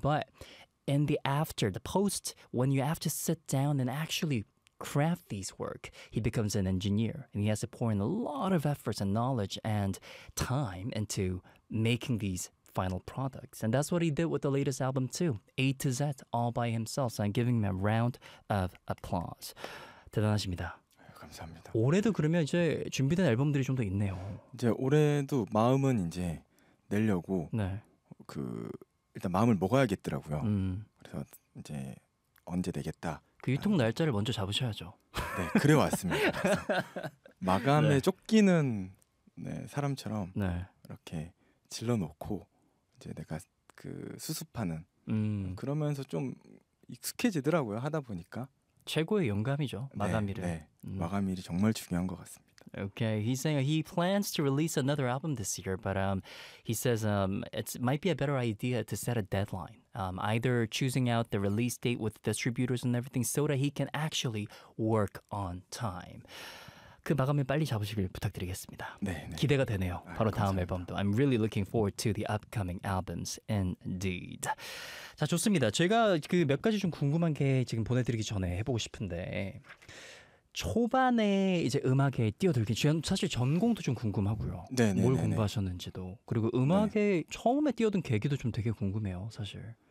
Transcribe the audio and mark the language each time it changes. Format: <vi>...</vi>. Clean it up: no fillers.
<en>But in the after, the post, when you have to sit down and actually craft these work, he becomes an engineer and he has to pour in a lot of efforts and knowledge and time into making these final products. And that's what he did with the latest album too, A to Z, all by himself. So I'm giving him a round of applause.</en> <ko>대단하십니다. 감사합니다. 올해도 그러면 이제 준비된 앨범들이 좀 더 있네요. 이제 올해도 마음은 이제 내려고 네. 그 일단 마음을 먹어야겠더라고요. 그래서 이제 언제 내겠다. 그 유통 날짜를 먼저 잡으셔야죠. 네, 그래 왔습니다. 마감에 네. 쫓기는 네, 사람처럼 네. 이렇게 질러놓고 이제 내가 그 수습하는 그러면서 좀 익숙해지더라고요. 하다 보니까. 최고의 영감이죠. 마감일을. 네, 네. 마감일이 정말 중요한 것 같습니다.</ko> <en>Okay, he's saying he plans to release another album this year, but he says it might be a better idea to set a deadline. Either choosing out the release date with distributors and everything so that he can actually work on time.</en> <ko>그 마감일 빨리 잡으시길 부탁드리겠습니다. 네, 네. 기대가 되네요. 바로 다음 앨범도.</ko> <en>I'm really looking forward to the upcoming albums indeed.</en> <ko>자, 좋습니다. 제가 그 몇 가지 좀 궁금한 게 지금 보내드리기 전에 해보고 싶은데 초반에 이제 음악에 뛰어들기 전 사실 전공도 좀 궁금하고요. 네네네네. 뭘 공부하셨는지도 그리고 음악에 네. 처음에 뛰어든 계기도 좀 되게 궁금해요, 사실.</ko>